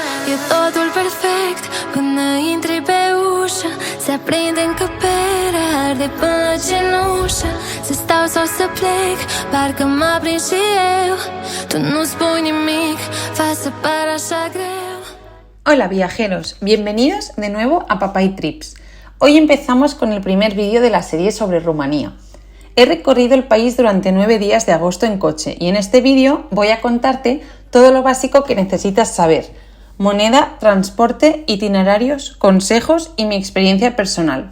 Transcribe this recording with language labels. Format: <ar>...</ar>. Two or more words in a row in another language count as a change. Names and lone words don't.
<ro>e totul perfect. Până intri pe ușă, se aprinde încăperea, arde până la cenușă. Să stau sau să plec, parcă mă aprind și eu. Tu nu spui nimic, faci să par așa greu.</ro> <es>Hola viajeros, bienvenidos de nuevo a Papay Trips. Hoy empezamos con el primer vídeo de la serie sobre Rumanía. He recorrido el país durante 9 días de agosto en coche y en este vídeo voy a contarte todo lo básico que necesitas saber: moneda, transporte, itinerarios, consejos y mi experiencia personal.</es>